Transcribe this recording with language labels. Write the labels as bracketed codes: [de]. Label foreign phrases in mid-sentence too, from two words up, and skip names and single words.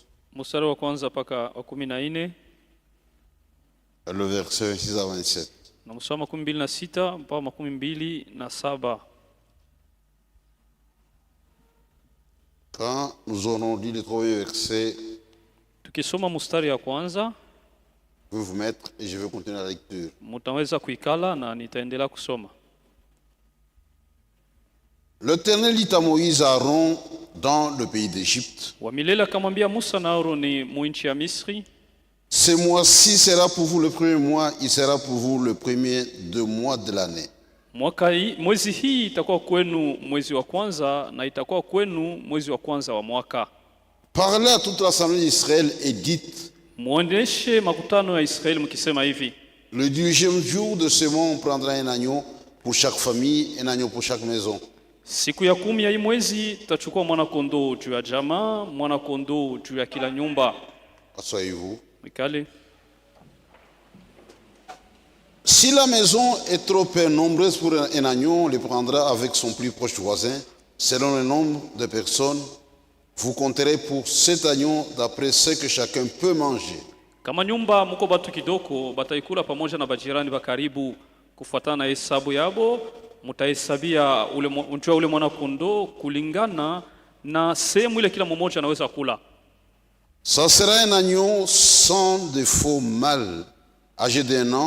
[sw] Mstari wa kwanza mpaka wa 14 [fr] Et le verset 26 à 27. [sw] na mstari wa 26 mpaka 27. [fr] Quand nous aurons lu les trois versets, [sw] Tukisoma mstari ya kwanza, [fr] je vais vous mettre et je vais continuer la lecture. [sw] mutaweza kuikala na nitaendelea kusoma. [fr] L'Éternel dit à Moïse et à Aaron dans le pays d'Égypte, [sw] Wa milele akamwambia Musa na Aroni muinchi ya Misri, [fr] ce mois-ci sera pour vous le premier mois, il sera pour vous le premier 2 mois de l'année. [sw] mwezi hii itakuwa kwenu mwezi wa kwanza na itakuwa kwenu mwezi wa kwanza wa mwaka. [fr] Parlez à toute l'assemblée d'Israël et dites, [sw] Muoneshe makutano ya Israeli mkisema hivi: [fr] le 10e jour de ce mois, on prendra un agneau pour chaque famille, un agneau pour chaque maison. [sw] siku ya 10 ya hii mwezi tutachukua mwana kondoo juu ya jamaa, mwana kondoo juu ya kila nyumba. [fr] Asseyez-vous. [sw] Mikale. [fr] Si la maison est trop peu nombreuse pour un agneau, on le prendra avec son plus proche voisin. Selon le nombre de personnes, vous compterez pour cet agneau d'après ce que chacun peut manger. [sw] Kama nyumba mko batu kidoko, bataikula pamoja na bajirani ba karibu kufuatana na hesabu yabo, mutahesabia ule mwana kondoo kulingana na sehemu ile kila mmoja anaweza kula. [fr] Ça sera un agneau sans défaut mâle, âgé d'1 an.